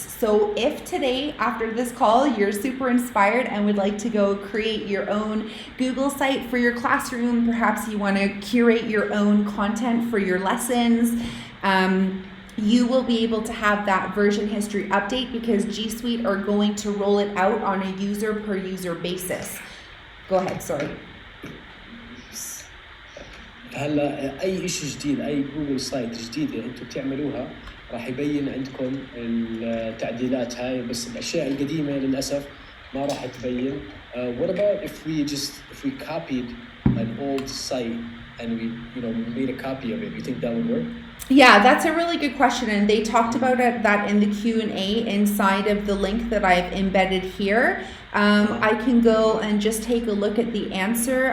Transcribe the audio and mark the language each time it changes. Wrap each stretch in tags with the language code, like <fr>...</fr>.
<en>So if today, after this call, you're super inspired and would like to go create your own Google site for your classroom, perhaps you want to curate your own content for your lessons, you will be able to have that version history update because G Suite are going to roll it out on a user per user basis. Go ahead, sorry.</en> <ar>هلا اي شيء جديد، اي جوجل سايت جديده انتم بتعملوها راح يبين عندكم التعديلات هاي، بس الاشياء القديمه للاسف ما راح تبين.</ar> <en>What about if we copied an old site and we made a copy of it? You think that would work? Yeah, that's a really good question, and they talked about that in the Q&A inside of the link that I've embedded here. I can go and just take a look at the answer.</en>